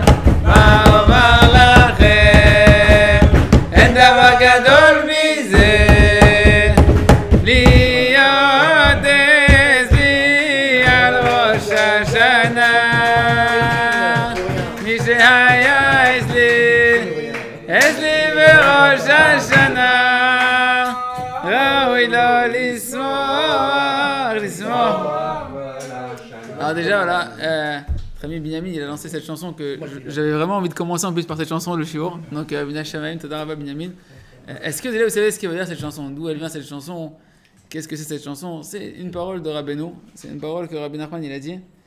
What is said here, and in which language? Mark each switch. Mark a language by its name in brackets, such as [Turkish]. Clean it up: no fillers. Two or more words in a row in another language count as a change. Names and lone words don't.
[Hebrew] מה אומר לכם, אין דבר גדול מזה, להיות אצלי על ראש השנה. מי שהיה אצלי בראש השנה, ראוי לו לשמוח. [French] Alors déjà voilà, notre ami Binyamin il a lancé cette chanson que j'avais vraiment envie de commencer en plus par cette chanson, le shiur. Donc Binyamin Shamaim, [Hebrew] תודה רבה [French] Binyamin. Est-ce que déjà vous savez ce qu'il veut dire cette chanson? D'où elle vient cette chanson? Qu'est-ce que c'est cette chanson? C'est une parole de Rabbeinu, c'est une parole que Rabbi Nachman il a dit.